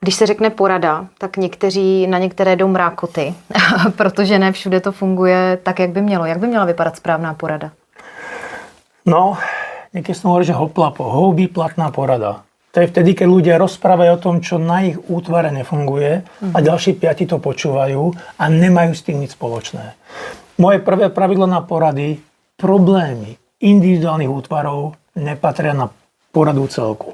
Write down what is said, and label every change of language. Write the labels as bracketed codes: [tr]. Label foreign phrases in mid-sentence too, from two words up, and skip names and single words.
[cs] Když se řekne porada, tak na některé jdou mrákoty, protože ne všude to funguje tak, jak by mělo. Jak by měla vypadat správná porada? No, [sk] niekedy som hovoril, že [cs] houbí platná porada. [sk] To je vtedy, keď ľudia rozprávajú o tom, čo na ich útvare nefunguje a ďalší 5 to počúvajú a nemajú s tým nič spoločné. Moje prvé pravidlo na porady: problémy individuálnych útvarov nepatria na poradu celku.